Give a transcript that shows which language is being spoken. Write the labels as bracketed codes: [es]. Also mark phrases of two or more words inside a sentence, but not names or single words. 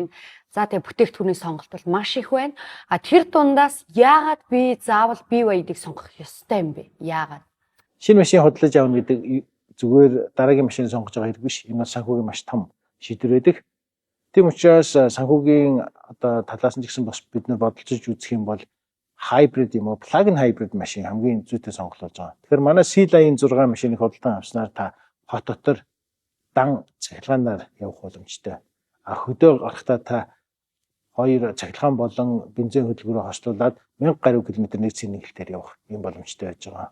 [mn] За тэгээ бүтээгдэхүүний сонголт бол маш их байна. Тэр дундаас яагаад би заавал BYD-г сонгох ёстой юм бэ? Яагаад? Шинэ машин худалдаж авах гэдэг зүгээр дараагийн машин сонгож байгаа хэрэг биш. Энэ бол санхүүгийн маш том шийдвэр байдаг. Тийм учраас санхүүгийн одоо талаас нь ч гэсэн бас бид нар бодолцож үзэх юм бол hybrid юм уу, [en] plug-in hybrid [mn] машин хамгийн зүйтэй сонголт болж байгаа. Тэгэхээр манай C-Line 6 машиныг худалдан авснаар та хот дотор дан цахилгаанаар явах боломжтой. Хөдөө гарахдаа та 2 цахилгаан болон бензин хөдөлгөөрөөр хослуулад 1000 гаруй км нэг цэний хэлтээр явах юм боломжтой байж байгаа.